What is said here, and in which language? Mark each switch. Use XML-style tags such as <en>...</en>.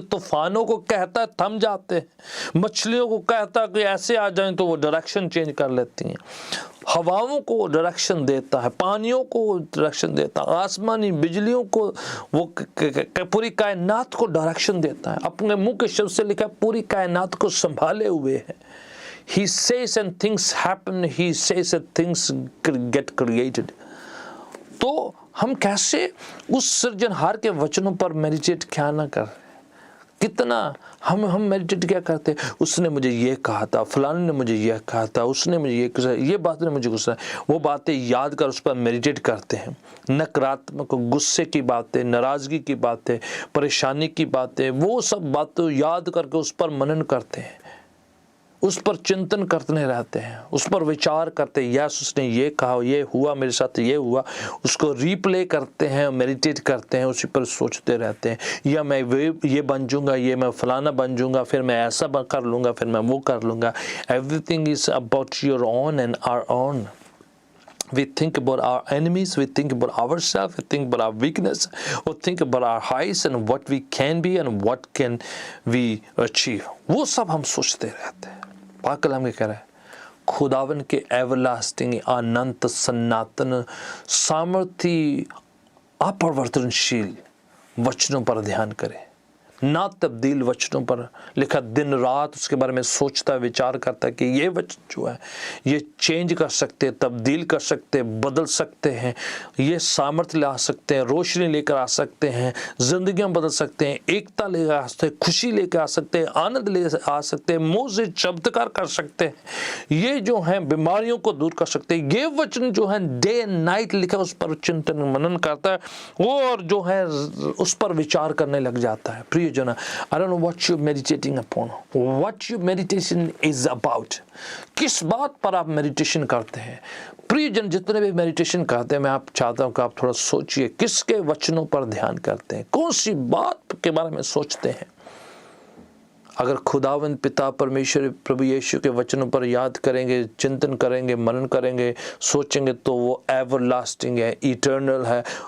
<hi>तूफानों को कहता है थम जाते हैं, मछलियों को कहता है कि ऐसे आ जाएं तो वो डायरेक्शन चेंज कर लेती हैं, हवाओं को डायरेक्शन देता है, पानियों को डायरेक्शन देता है, आसमानी बिजलियों को, वो पूरी कायनात को डायरेक्शन देता है। अपने मुंह के शब्द से लिखा पूरी कायनात को संभाले हुए है।</hi> <en>He says and things happen, he says and things get created।</en> <hi>तो हम कैसे उस सृजनहार के वचनों पर मेडिटेट क्या ना कर, कितना हम मेडिटेट क्या करते हैं। उसने मुझे ये कहा था, फलाने ने मुझे ये कहा था, उसने मुझे ये बात ने मुझे गुस्सा, वो बातें याद कर उस पर मेडिटेट करते हैं। नकारात्मक गुस्से की बातें, नाराज़गी की बातें, परेशानी की बातें, वो सब बातें याद करके उस पर मनन करते हैं, उस पर चिंतन करते रहते हैं, उस पर विचार करते हैं। यस उसने ये कहा, ये हुआ मेरे साथ, ये हुआ, उसको रीप्ले करते हैं, मेडिटेट करते हैं, उसी पर सोचते रहते हैं। या मैं ये बन जाऊंगा, ये मैं फलाना बन जाऊंगा, फिर मैं ऐसा कर लूँगा, फिर मैं वो कर लूँगा।</hi> <en>Everything is about your own and our own. We think about our enemies, we think about ourselves, we think about our weakness, or think about our highs and what we can be and what can we achieve।</en> <hi>वो सब हम सोचते रहते हैं। पाक कलाम क्या कह रहा है, खुदावन के एवरलास्टिंग, अनंत, सनातन, सामर्थी, अपरिवर्तनशील वचनों पर ध्यान करें, ना तब्दील वचनों पर लिखा। दिन रात उसके बारे में सोचता, विचार करता कि ये वचन जो है ये चेंज कर सकते, तब्दील कर सकते, बदल सकते हैं, ये सामर्थ्य ला सकते हैं, रोशनी लेकर आ सकते हैं, जिंदगियां बदल सकते हैं, एकता लेकर आ सकते हैं, खुशी लेकर आ सकते हैं, आनंद ले आ सकते हैं, मुँह से चमत्कार कर सकते हैं, ये जो है बीमारियों को दूर कर सकते हैं। ये वचन जो है डे एंड नाइट लिखा, उस पर चिंतन मनन करता है वो, और जो है उस पर विचार करने लग जाता है। प्रिय जन,</hi> <en>I don't know what you're meditating upon, what your meditation is about।</en> <hi>किस बात पर आप मेडिटेशन करते हैं। प्रिय जन, जितने भी मेडिटेशन करते हैं, मैं आप चाहता हूं कि आप थोड़ा सोचिए किसके वचनों पर ध्यान करते हैं, कौन सी बात के बारे में सोचते हैं। अगर खुदावंद पिता परमेश्वर प्रभु यीशु के वचनों पर याद करेंगे, चिंतन करेंगे, मनन करेंगे, सोचेंगे, तो वो एवरलास्टिंग है, इटर्नल है।</hi>